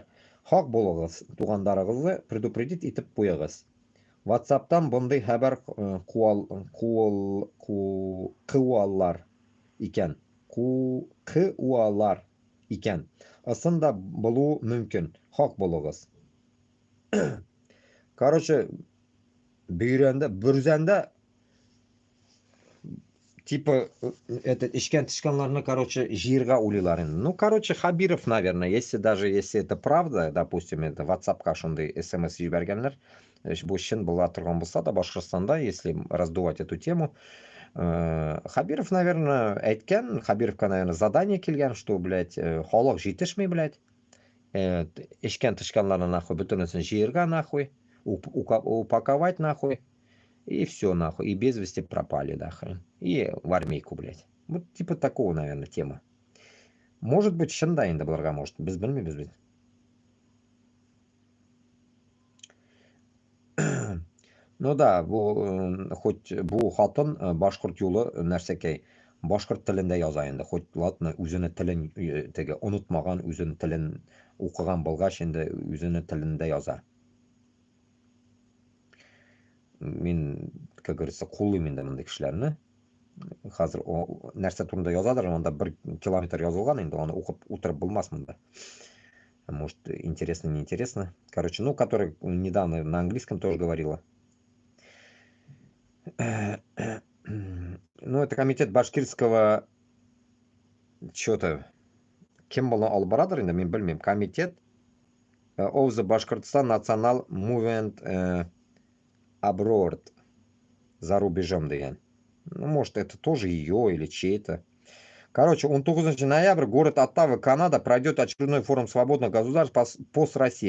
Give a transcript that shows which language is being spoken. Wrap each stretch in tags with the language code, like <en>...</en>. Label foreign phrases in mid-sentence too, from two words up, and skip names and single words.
<tt>Хак булыгыз, тугандарыгызны предупредить итеп куягыз. WhatsApp'тан бундый хәбәр куалар икән. Куалар икән. Ысында булу мөмкин. Хак булыгыз. Короче, бөйрәндә, бүрзәндә</tt> <ru>типа этот</ru> <tt>ишкән тишканларны, короче, җиргә улыйлар инде.</tt> <ru>Ну, короче, Хабиров, наверное, если это правда, допустим, это WhatsApp'ка</ru> <tt>шундый SMS җибәргәннәр, бу чын була торган булса да,</tt> <ru>Башкортстанда, если раздувать эту тему, Хабиров, наверное,</ru> <tt>әйткән, Хабировка,</tt> <ru>наверное, задание килгән, что, блядь,</ru> <tt>халык җитешми, блядь, ишкән тишканларны нахуй бөтенесен җиргә нахуй,</tt> <ru>упаковать нахуй. И все нахуй, и без вести пропали нахуй. И в армейку, блядь. Вот типа такого, наверное, тема. Может быть,</ru> <tt>шында инде булырга, может, без белми, без бит. Ну да, бу хоть бу хатын башкорт юлы нәрсәкәй. Башкорт телендә яза инде.</tt> <ru>Хоть ладно,</ru> <tt>үзенең телен теге онытмаган, үзенең телен укыган булгач инде үзенең телендә яза. Мен,</tt> <ru>как говорится,</ru> <tt>куллыйм инде мондый кешеләрне. Хәзер нәрсә турында язадыр, анда 1 километр язылган инде, аны укып утырып булмас монда.</tt> <ru>Может, интересно, не интересно. Короче, ну, который недавно на английском тоже говорила. Ну, это комитет башкирского что-то.</ru> <tt>Кем был алып барадыр инде, мен белмим. Комитет</tt> <en>of the Bashkortostan National Movement Abroad.</en> <ru>За рубежом деген. Ну, может, это тоже ее или чей-то. Короче, 19 ноября, город Оттава, Канада, пройдет очередной форум свободных государств пост России.</ru>